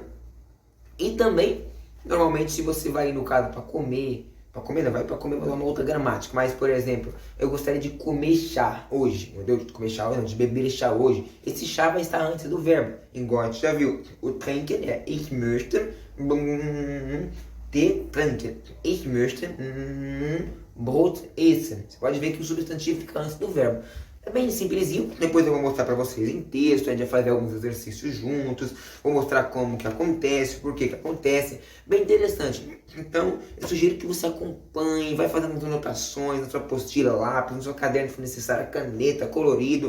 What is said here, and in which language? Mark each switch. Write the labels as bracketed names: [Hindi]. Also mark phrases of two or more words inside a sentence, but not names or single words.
[Portuguese] E também, normalmente, se você vai, no caso, para comer não vai para comer, mas é uma outra gramática. Mas, por exemplo, eu gostaria de comer chá hoje. Entendeu? De comer chá hoje, não, de beber chá hoje. Esse chá vai estar antes do verbo. Igual a gente já viu. O trinken é [German] ich möchte te trinken. Ich möchte Brot essen. [Portuguese] Você pode ver que o substantivo fica antes do verbo. É bem simplesinho, depois eu vou mostrar para vocês em texto, a gente vai fazer alguns exercícios juntos, vou mostrar como que acontece, por que que acontece, bem interessante. Então, eu sugiro que você acompanhe, vai fazendo as anotações na sua apostila, lápis, no seu caderno se for necessário, caneta, colorido.